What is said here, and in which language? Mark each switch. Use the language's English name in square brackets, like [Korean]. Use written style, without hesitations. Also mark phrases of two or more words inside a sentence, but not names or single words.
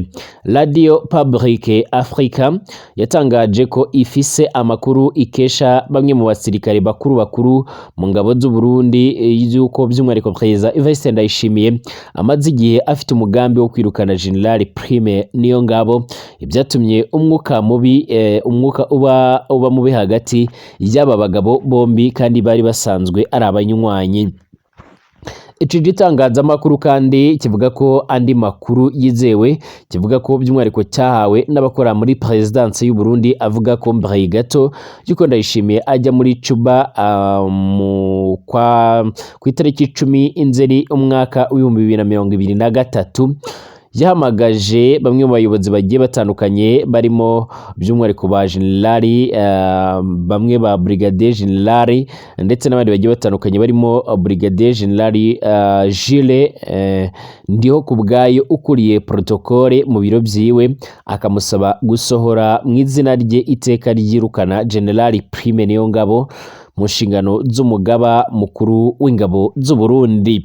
[Rundi] Radio Publique Africa yatangaje ko ifise amakuru ikesha bamwe mu basirikare bakuru mu ngabo z'u Burundi y'uko by'umwihariko Perezida Evariste Ndayishimiye amaze igihe afite umugambi wo kwirukana General Prime Niyongabo, ibyatumye umwuka uba mubi hagati y'aba bagabo bombi kandi bari basanzwe ari abanywanyi. Iki gitangazamakuru kandi kivuga ko andi makuru yizewe kivuga ko by'umwihariko cyahawe n'abakora muri Presidence y'u Burundi, avuga ko mbere gato yuko Ndayishimiye ajya muri Cuba ku itariki 10 Nzeri umwaka wa 2023 yahamagaje bamwe mu bayobozi bagiye batandukanye barimo by'umwihariko ba generali bamwe ba brigadier generali ndetse n'abandi bagiye batandukanye barimo brigadier generali Jules Ndiho kubwayo ukuriye protocole mu biro byiwe akamusaba gusohora mu izina rye iteka ryirukana generali Prime Niyongabo mu nshingano z'umugaba mukuru w'ingabo z'u Burundi.